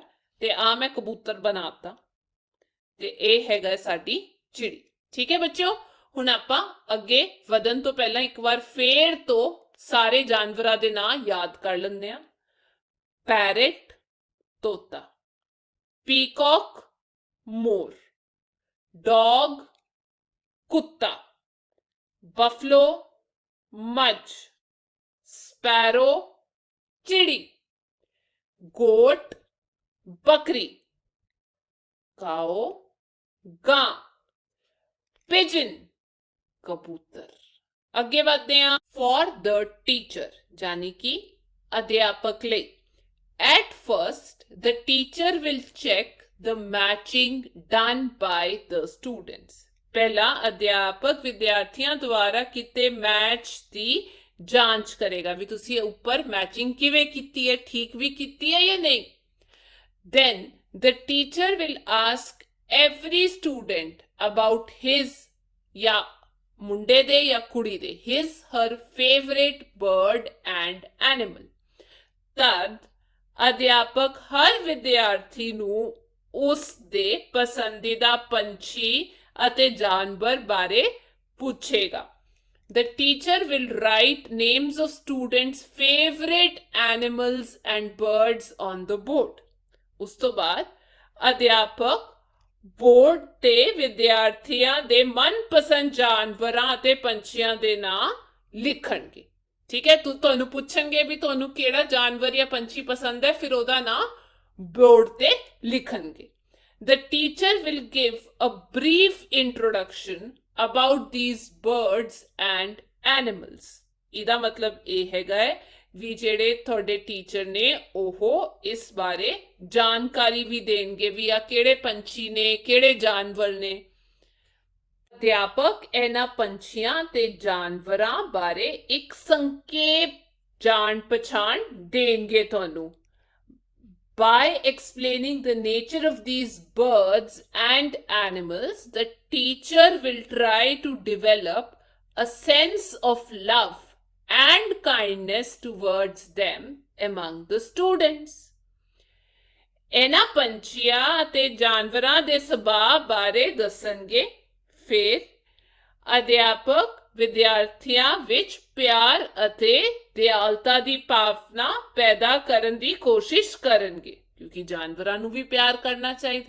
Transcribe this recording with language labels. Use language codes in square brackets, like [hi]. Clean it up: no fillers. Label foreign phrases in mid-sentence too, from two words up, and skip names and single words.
[pa] ਤੇ ਆ ਮੈਂ ਕਬੂਤਰ ਬਣਾਤਾ ਤੇ ਇਹ ਹੈਗਾ ਸਾਡੀ ਚਿੜੀ। ਠੀਕ ਹੈ ਬੱਚਿਓ, ਹੁਣ ਆਪਾਂ ਅੱਗੇ ਵਧਣ ਤੋਂ ਪਹਿਲਾਂ ਇੱਕ ਵਾਰ ਫੇਰ ਤੋਂ ਸਾਰੇ ਜਾਨਵਰਾਂ ਦੇ ਨਾਂ ਯਾਦ ਕਰ ਲੈਂਦੇ ਆ। ਪੈਰਟ ਤੋਤਾ, ਪੀਕੌਕ ਮੋਰ, ਡੌਗ ਕੁੱਤਾ, ਬਫ਼ਲੋ ਮੱਝ, ਸਪੈਰੋ ਚਿੜੀ, ਗੋਟ ਬੱਕਰੀ, ਕਾਓ ਗਾਂ, ਪਿਜਨ ਕਬੂਤਰ। ਅੱਗੇ ਬੜ੍ਹਤੇ ਹੈਂ [en] for the teacher, [pa] ਯਾਨੀ ਕਿ ਅਧਿਆਪਕ ਲਈ। [en] At first, the teacher will check the matching done by the students. [pa] ਪਹਿਲਾ ਅਧਿਆਪਕ ਵਿਦਿਆਰਥੀਆਂ ਦੁਆਰਾ ਕੀਤੇ ਮੈਚ ਦੀ ਜਾਂਚ ਕਰੇਗਾ ਭੀ ਤੁਸੀਂ ਉੱਪਰ ਮੈਚਿੰਗ ਕਿਵੇਂ ਕੀਤੀ ਹੈ, ਠੀਕ ਭੀ ਕੀਤੀ ਹੈ ਜਾਂ ਨਹੀਂ। [en] Then the teacher will ask every student about his [pa] ਜਾਂ ਮੁੰਡੇ ਦੇ ਜਾਂ ਕੁੜੀ ਦੇ [en] his her favorite bird and animal। [pa] ਤਦ ਅਧਿਆਪਕ ਹਰ ਵਿਦਿਆਰਥੀ ਨੂੰ ਉਸ ਦੇ ਪਸੰਦੀਦਾ ਪੰਛੀ ਅਤੇ ਜਾਨਵਰ ਬਾਰੇ ਪੁੱਛੇਗਾ। [en] The teacher will write names of students' favorite animals and birds on the board. [pa] ਉਸ ਤੋਂ ਬਾਅਦ ਅਧਿਆਪਕ ਬੋਰਡ ਤੇ ਵਿਦਿਆਰਥੀਆਂ ਦੇ ਮਨਪਸੰਦ ਜਾਨਵਰਾਂ ਅਤੇ ਪੰਛੀਆਂ ਦੇ ਨਾਂ ਲਿਖਣਗੇ। ਠੀਕ ਹੈ, ਤੁਹਾਨੂੰ ਪੁੱਛਣਗੇ ਵੀ ਤੁਹਾਨੂੰ ਕਿਹੜਾ ਜਾਨਵਰ ਜਾਂ ਪੰਛੀ ਪਸੰਦ ਹੈ, ਫਿਰ ਉਹਦਾ ਨਾਂ ਬੋਰਡ ਤੇ ਲਿਖਣਗੇ। [en] The teacher will give a brief introduction about these birds and animals. [pa] ਇਹਦਾ ਮਤਲਬ ਇਹ ਹੈਗਾ ਹੈ ਵੀ ਜਿਹੜੇ ਤੁਹਾਡੇ ਟੀਚਰ ਨੇ ਉਹ ਇਸ ਬਾਰੇ ਜਾਣਕਾਰੀ ਵੀ ਦੇਣਗੇ ਵੀ ਆ ਕਿਹੜੇ ਪੰਛੀ ਨੇ, ਕਿਹੜੇ ਜਾਨਵਰ ਨੇ। ਅਧਿਆਪਕ ਇਹਨਾਂ ਪੰਛੀਆਂ ਤੇ ਜਾਨਵਰਾਂ ਬਾਰੇ ਇੱਕ ਸੰਖੇਪ ਜਾਣ ਪਛਾਣ ਦੇਣਗੇ ਤੁਹਾਨੂੰ। [en] By explaining the nature of these birds and animals, the teacher will try to develop a sense of love and kindness towards them among the students. [pa] ਇਹਨਾਂ ਪੰਛੀਆਂ ਅਤੇ ਜਾਨਵਰਾਂ ਦੇ ਸੁਭਾਅ ਬਾਰੇ ਦੱਸਣਗੇ। ਫਿਰ ਅਧਿਆਪਕ ਵਿਦਿਆਰਥੀਆਂ ਵਿੱਚ ਪਿਆਰ ਅਤੇ ਦਿਆਲਤਾ ਦੀ ਭਾਵਨਾ ਪੈਦਾ ਕਰਨ ਦੀ ਕੋਸ਼ਿਸ਼ ਕਰਨਗੇ, ਕਿਉਂਕਿ ਜਾਨਵਰਾਂ ਨੂੰ ਵੀ ਪਿਆਰ ਕਰਨਾ ਚਾਹੀਦਾ।